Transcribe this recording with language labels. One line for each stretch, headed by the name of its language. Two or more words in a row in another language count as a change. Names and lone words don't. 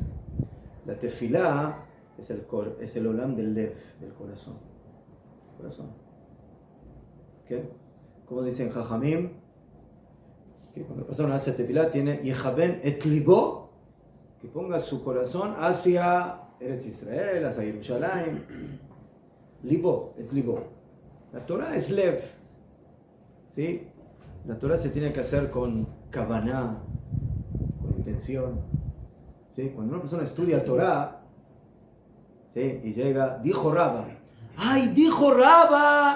Spanish: La tefilá es el olam del lev, del corazón. ¿Qué? Como dicen Jajamim, que cuando la persona hace tefilá tiene
Hebrew: יכוון את ליבו,
Spanish: que ponga su corazón hacia Eretz Israel, hacia Jerusalén.
Hebrew: ליבו, את ליבו.
Spanish: La Torah es lev, ¿sí? La Torah se tiene que hacer con kavaná, con intención, ¿sí? Cuando una persona estudia Torah, ¿sí? Y llega, dijo Rabba, ¡ay, dijo Rabba!